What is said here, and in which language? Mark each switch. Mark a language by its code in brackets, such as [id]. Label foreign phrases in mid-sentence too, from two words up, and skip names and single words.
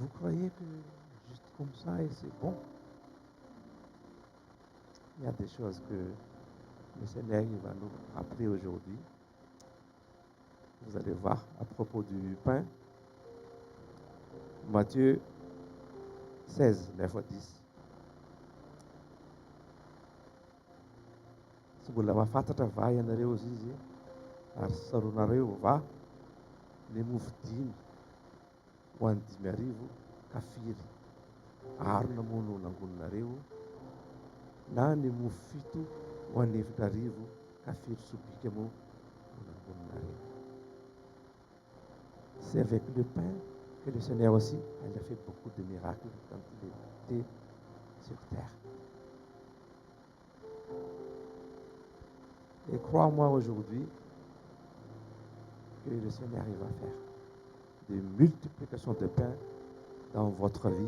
[fr] Vous croyez que juste comme ça et c'est bon? Il y a des choses que le Seigneur il va nous rappeler aujourd'hui. Vous allez voir à propos du pain. Matthieu 16, 9 à 10. [mg] Tsy mbola mahafantatra va ianareo izy izy ary saronareo va ny mofo dimy ho an'ny 5,000 kafiry arona moa no nangoninareo na ny mofo 7 ho an'ny 4,000 kafiry sobika moa no nangoninareo. [fr] C'est avec le pain que le Seigneur aussi, il a fait beaucoup de miracles quand il était sur terre. Et crois-moi aujourd'hui que le Seigneur il va faire des multiplications de pain dans votre vie.